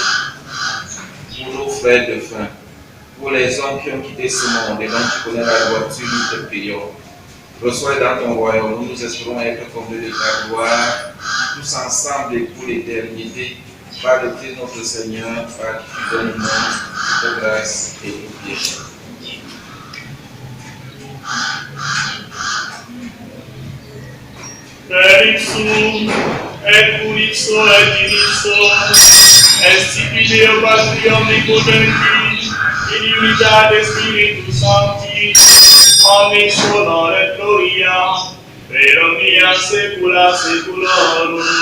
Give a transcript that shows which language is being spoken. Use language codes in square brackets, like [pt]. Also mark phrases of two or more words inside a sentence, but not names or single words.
[fr] Pour nos frères de faim, pour les hommes qui ont quitté ce monde et dont tu connais la droiture, nous te prions. Reçois dans ton royaume, nous espérons être comblés de ta gloire, tous ensemble et pour l'éternité, par le Christ notre Seigneur, par qui tu donnes au monde toute grâce et tout péché. [la] Per ipsum, et pur ipso et in ipso, est Deo Patri omnipotenti, in unitate Spiritus Sancti, omnis honor et gloria, per omnia saecula saeculorum.